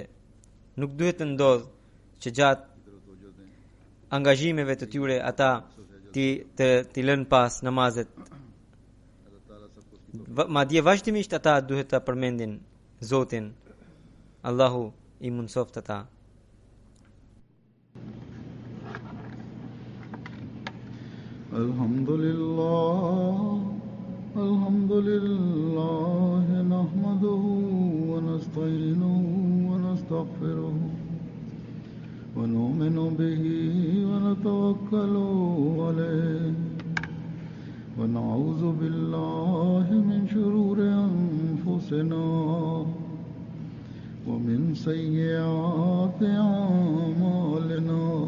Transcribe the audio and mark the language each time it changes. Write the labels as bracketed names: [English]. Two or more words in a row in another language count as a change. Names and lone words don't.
[Albanian] Nuk duhet të ndodhë që gjatë angazhimeve të tyre ata ti lënë pas namazet. Madje vazhdimisht ata duhet të përmendin Zotin. Allahu i mundsoft ata. [Arabic] الحمد لله نحمده ونستعينه و نستغفره ونؤمن به ونتوكل عليه ونعوذ بالله من شرور أنفسنا ومن سيئات أعمالنا.